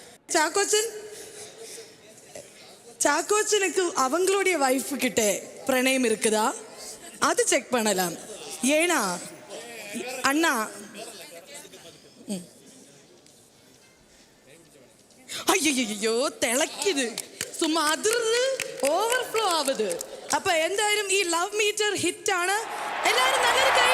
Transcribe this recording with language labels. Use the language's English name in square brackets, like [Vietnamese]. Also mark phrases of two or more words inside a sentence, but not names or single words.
[Tamil] சாக்கோச்சனுக்கு அவங்களுடைய வைஃப் கிட்ட பிரணயம் இருக்குதா? அது செக் பண்ணலாம். ஏனா அண்ணா, ஐயோ തിളക്കിത്, சும்மா அதிர்ந்து ஓவர்ஃப்ளோ ஆகுது. [Malayalam] அப்ப എന്തായാലും ഈ [English] love meter [Malayalam] ഹിറ്റ് ആണ്. എല്ലാവരും നല്ലൊരു